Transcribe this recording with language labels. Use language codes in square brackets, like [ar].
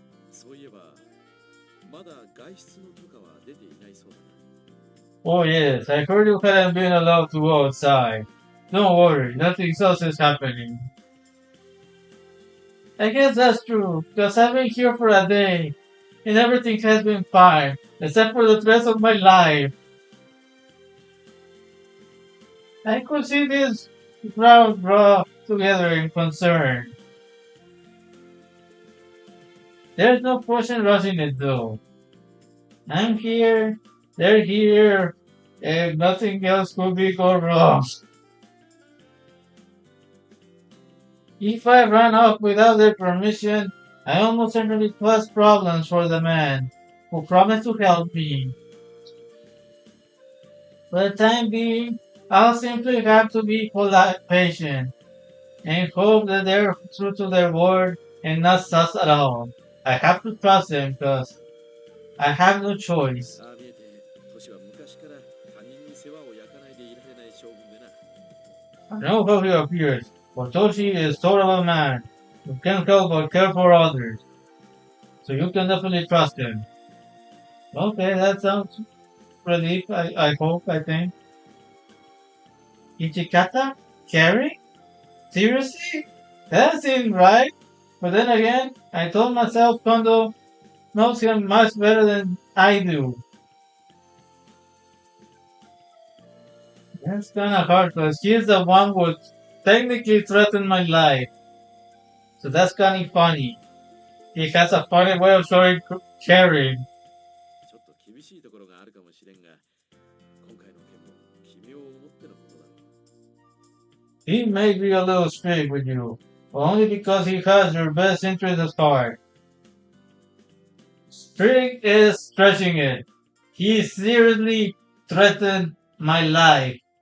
[ja] そういえば、まだ外出の許可は出ていないそうだな。 [en] Oh yes, I heard you hadn't been allowed to go outside. Don't worry, nothing else is happening. I guess that's true, because I've been here for a day, and everything has been fine, except for the rest of my life. I could see this crowd draw together in concern. There's no point in rushing it though. I'm here, they're here, and nothing else could be go wrong. If I ran off without their permission, I almost certainly caused problems for the man who promised to help me. For the time being, I'll simply have to be polite, patient, and hope that they're true to their word and not sus at all. I have to trust them because I have no choice. [ja] ああ見えて、トシは昔から他人に世話を焼かないでいられない将軍でな。 [en] I know how he appears, but Toshi is sort of a man who can't help but care for others. So you can definitely trust him. Okay, that sounds relief, I hope, I think. Ichikata? Carrie? Seriously? That seems right. But then again, I told myself Kondo knows him much better than I do. That's kinda hard because he's the one who technically threatened my life. So that's kinda funny. He has a funny way of showing caring. [ja] ちょっと厳しいところがあるかもしれんが、今回の件も君を思ってのことだろう。 [en] He may be a little strict with you, but only because he has your best interest at heart. Strict is stretching it. He seriously threatened my life.